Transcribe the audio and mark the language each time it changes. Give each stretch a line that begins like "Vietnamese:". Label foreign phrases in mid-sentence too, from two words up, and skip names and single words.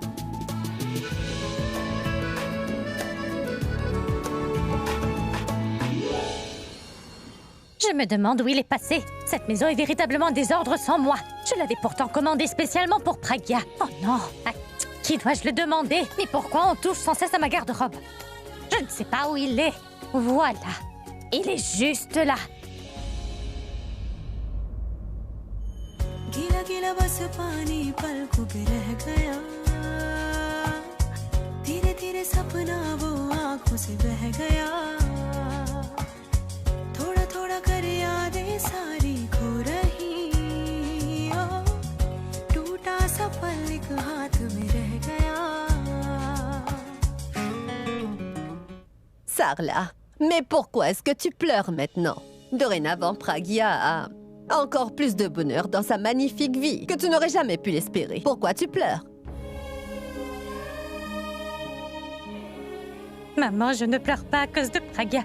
French: Je me demande où il est passé. Cette maison est véritablement en désordre sans moi. Je l'avais pourtant commandée spécialement pour Pragya. Oh non, à qui dois-je le demander? Mais pourquoi on touche sans cesse à ma garde-robe? Je ne sais pas où il est. Voilà. Il est juste là.
Hindi: गीला गीला बस पानी पलकों पे रह गया धीरे धीरे सपना वो आंखों से बह गया थोड़ा थोड़ा कर यादें सारी खो रही ओ टूटा सा पल एक हाथ में रह गया
French: Sarla, mais pourquoi est-ce que tu pleures maintenant? Dorénavant, Pragya a encore plus de bonheur dans sa magnifique vie que tu n'aurais jamais pu l'espérer. Pourquoi tu pleures? Maman, je ne pleure pas à cause de Pragya.